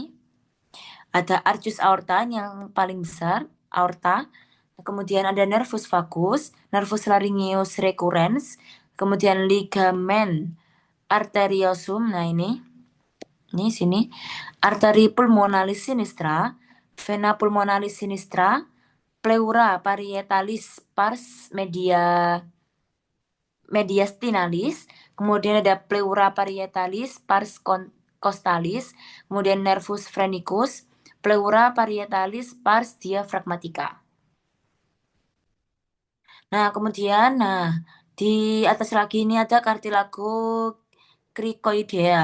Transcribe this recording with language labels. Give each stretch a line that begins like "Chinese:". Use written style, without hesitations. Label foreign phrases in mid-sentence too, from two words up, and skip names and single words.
Indonesian: Ada arcus aorta yang paling besar, aorta. Kemudian ada nervus vagus, nervus laryngeus recurrens, kemudian ligamen arteriosum. Nah, ini sini. Arteri pulmonalis sinistra, vena pulmonalis sinistra, pleura parietalis pars mediastinalis, kemudian ada pleura parietalis pars costalis, kemudian nervus phrenicus, pleura parietalis pars diaphragmatica. Nah, kemudian, di atas lagi ini ada cartilago cricoidea.